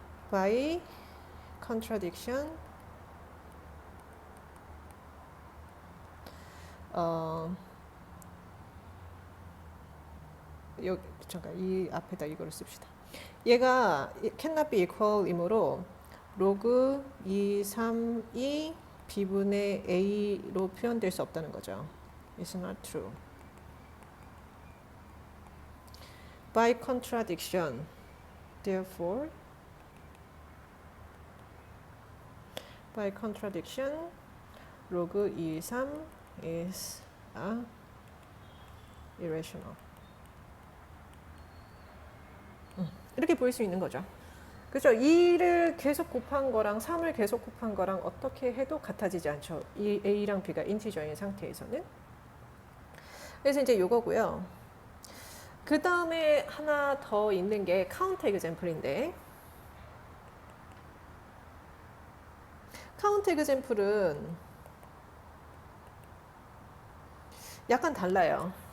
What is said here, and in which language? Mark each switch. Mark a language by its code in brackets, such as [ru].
[en] by contradiction [ko] 여기 잠깐 이 앞에다 이거를 씁시다. 얘가 cannot be equal이므로 로그 2, 3이 b분의 a로 표현될 수 없다는 거죠. [en] It's not true. By contradiction, therefore, by contradiction, 로그 2, 3 is irrational. [ko] 이렇게 보일 수 있는 거죠. 그죠? 2를 계속 곱한 거랑 3을 계속 곱한 거랑 어떻게 해도 같아지지 않죠. 이 A랑 B가 인티저인 상태에서는. 그래서 이제 요거고요. 그 다음에 하나 더 있는 게 카운터 에그젬플인데, 카운터 에그젬플은 약간 달라요.